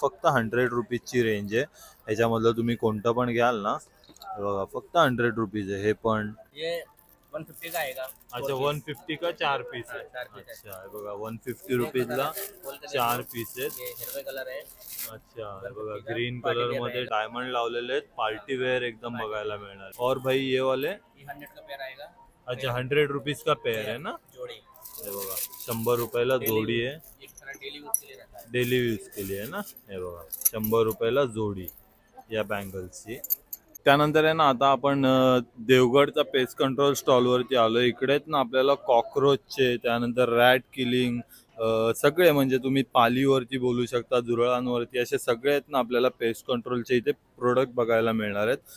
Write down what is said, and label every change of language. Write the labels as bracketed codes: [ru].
[mr] फक्त 100 रुपीजची रेंज आहे. ह्याच्यामधलं तुम्ही कोणतं पण घ्याल ना बघा फक्त 100 रुपीज आहे. हे पण [hi] ये 150 का आएगा. [mr] अच्छा 150 का 4 पीस आहे. अच्छा हे बघा 150 रुपीजला 4 पीस आहेत. ये हिरवे कलर आहे. अच्छा हे बघा ग्रीन कलर मध्ये डायमंड लावलेले आहेत. पार्टी वेअर एकदम बघायला मिळणार. [hi] और भाई ये वाले ये 100 का पेयर आएगा. अच्छा 100 रुपीज का पेयर है ना. जोड़ी. [mr] हे बघा 100 रुपयाला जोडी आहे. [hi] एक तरह डेली यूज के लिए रहता है. [mr] डेली यूज केली आहे ना. हे बघा 100 रुपयाला जोडी या बँगल्सची. त्यानंतर आहे ना आता आपण देवगडचा पेस्ट कंट्रोल स्टॉलवरती आलो. इकडे ना आपल्याला कॉक्रोचचे त्यानंतर रॅट किलिंग सगळे म्हणजे तुम्ही पालीवरती बोलू शकता झुरळांवरती असे सगळे आहेत ना आपल्याला पेस्ट कंट्रोलचे इथे प्रोडक्ट बघायला मिळणार आहेत.